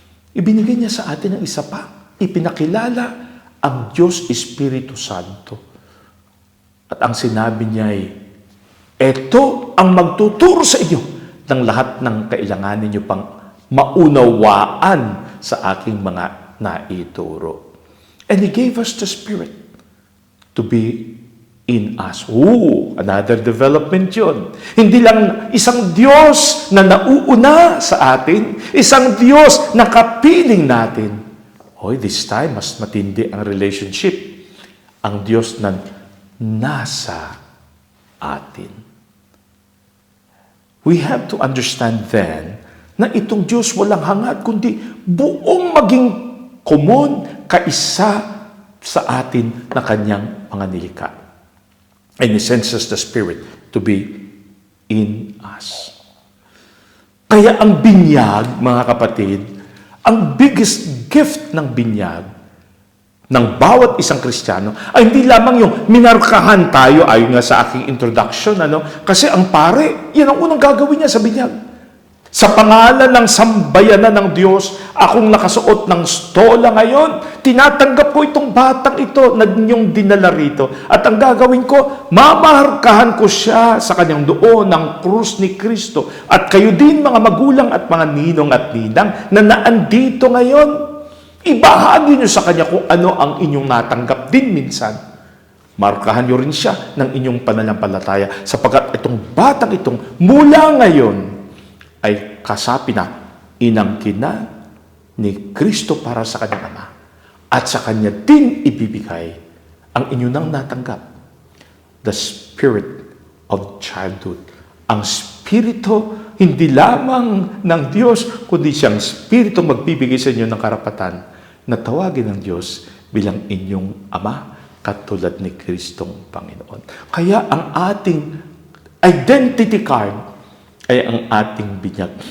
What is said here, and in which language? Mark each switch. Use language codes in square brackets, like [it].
[tl] Ibinigay niya sa atin ang isa pa. Ipinakilala ang Diyos Espiritu Santo. At ang sinabi niya ay, eto ang magtuturo sa inyo ng lahat ng kailanganin niyo pang maunawaan sa aking mga naituro. [en] And He gave us the Spirit to be in us. Another development [tl] yun. Hindi lang isang Diyos na nauuna sa atin, isang Diyos na kapiling natin. [en] This time, [tl] mas matindi ang relationship. Ang Diyos na nasa atin. [en] We have to understand then [tl] na itong Diyos walang hangad, kundi buong maging common, kaisa sa atin na kanyang mga nilikha. [en] And He senses the Spirit to be in us. [tl] Kaya ang binyag, mga kapatid, ang [en] biggest gift [tl] ng binyag ng bawat isang Kristiyano ay hindi lamang yung minarkahan tayo ayon nga sa aking introduction, ano? Kasi ang pare, yan ang unang gagawin niya sa binyag. Sa pangalan ng sambayanan ng Diyos, akong nakasuot ng stola ngayon. Tinatanggap ko itong batang ito na ninyong dinala rito. At ang gagawin ko, mamarkahan ko siya sa kanyang doon ng krus ni Kristo. At kayo din mga magulang at mga ninong at ninang na naandito ngayon, ibahagi niyo sa kanya kung ano ang inyong natanggap din minsan. Markahan niyo rin siya ng inyong pananampalataya sapagkat itong batang itong mula ngayon ay kasapi na, inangkin na ni Kristo para sa kanyang Ama. At sa kanya din ibibigay ang inyo nang natanggap. [en] The spirit of childhood. [tl] Ang spirito hindi lamang ng Diyos, kundi siyang spirito magbibigay sa inyo ng karapatan na tawagin ng Diyos bilang inyong Ama, katulad ni Kristong Panginoon. Kaya ang ating identity card ay ang ating binyag.